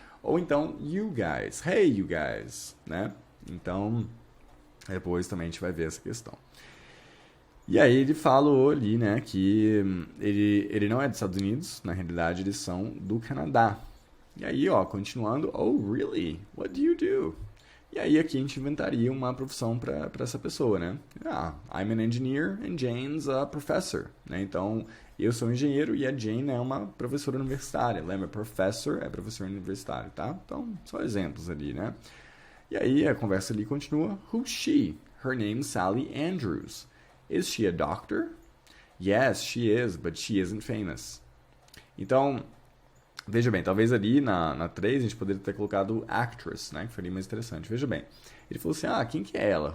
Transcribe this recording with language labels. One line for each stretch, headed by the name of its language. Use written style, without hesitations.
Portuguese: Ou então
English: you guys. Hey, you guys,
Portuguese: né? Então, depois também a gente vai ver essa questão. E aí ele falou ali, né, que ele não é dos Estados Unidos, na realidade eles são do Canadá. E aí, ó, continuando,
English: oh, really? What do you do?
Portuguese: E aí aqui a gente inventaria uma profissão para essa pessoa, né?
English: I'm an engineer and Jane's a professor, né?
Portuguese: Então, eu sou um engenheiro e a Jane é uma professora universitária. Lembra? Professor é professor universitário, tá? Então, só exemplos ali, né? E aí a conversa ali continua.
English: Who's she? Her name's Sally Andrews. Is she a doctor? Yes, she is, but she isn't famous.
Portuguese: Então, veja bem, talvez ali na 3 a gente poderia ter colocado actress, né? Que faria mais interessante. Veja bem, ele falou assim, quem que é ela?